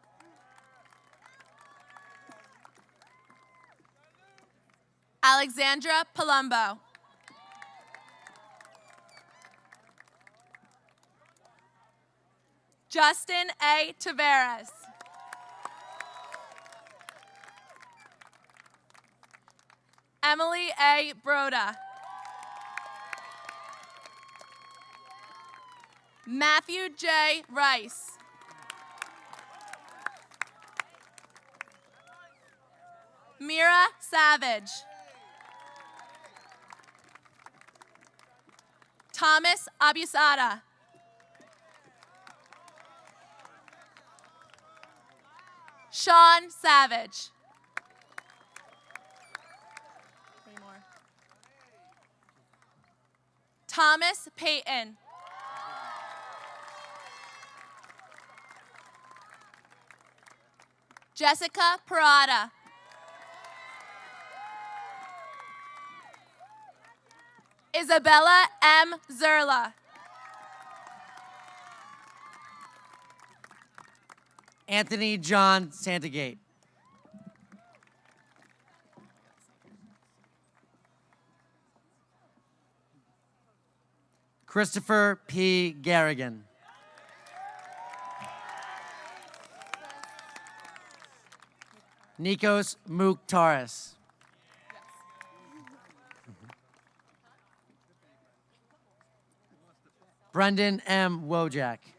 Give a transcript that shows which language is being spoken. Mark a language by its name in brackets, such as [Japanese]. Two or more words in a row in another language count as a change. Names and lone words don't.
[English] Alexandra Palumbo. Justin A. Taveras. Emily A. Broda. Matthew J. Rice. Mira Savage. Thomas Abusada. Sean Savage. Three more. Thomas Payton. Jessica Parada. Isabella M. Zerla. Anthony John Santagate. Christopher P. Garrigan. Nikos Mukhtaris. Brendan M. Wojak.